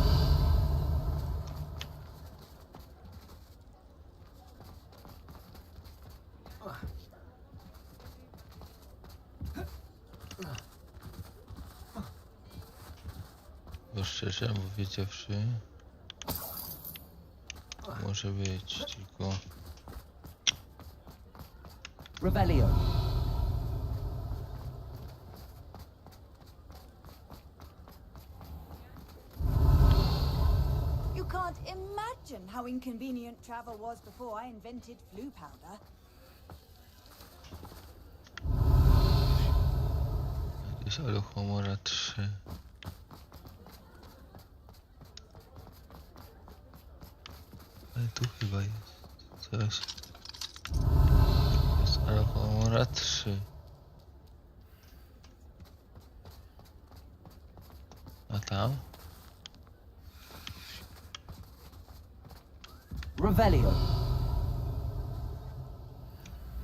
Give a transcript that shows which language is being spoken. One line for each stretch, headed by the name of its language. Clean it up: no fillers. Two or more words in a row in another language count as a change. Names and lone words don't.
Polish: Bo szczerze powiedziawszy, może być, tylko... Revelio.
English: You can't imagine how inconvenient travel was before I invented flu powder.
Polish: Jakieś alohomora 3. Ale tu chyba jest coś. Jest alohomora 3. A tam? Revelio.